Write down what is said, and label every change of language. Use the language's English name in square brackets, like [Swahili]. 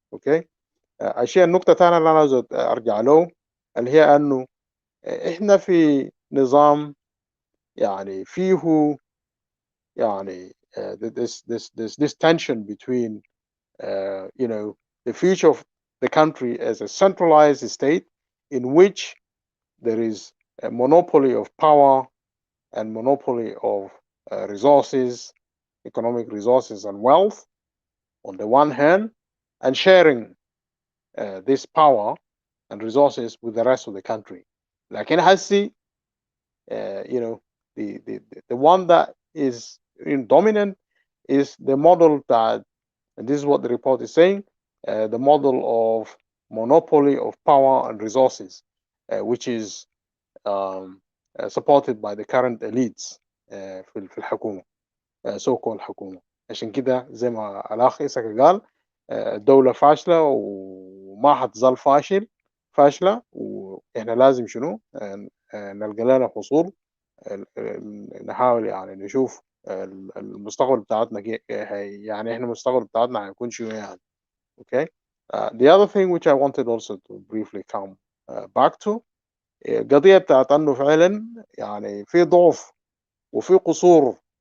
[Arabic] اوكي. الشيء النقطة الثانية اللي أنا عاوز أرجع له اللي هي أنه إحنا في نظام يعني فيه يعني [English] this tension between you know the future of the country as a centralized state in which there is a monopoly of power and monopoly of resources, economic resources and wealth on the one hand, and sharing this power and resources with the rest of the country. Like in Hassi, you know, the one that is dominant is the model that, and this is what the report is saying, the model of monopoly of power and resources, which is supported by the current elites [Arabic] في الحكومة، [English] so called [Arabic] حكومة. عشان كده زي ما الأخ إسحاق قال الدولة فاشلة وما حتظل فاشلة، وإحنا لازم شنو نلقى لنا حصول، نحاول يعني نشوف المستقبل بتاعتنا يعني إحنا المستقبل بتاعتنا هيكون شنو يعني. [English] Okay. The other thing which I wanted also to briefly come back to [Arabic] قضية بتاعت أنه فعلا يعني في ضعف وفي قصور.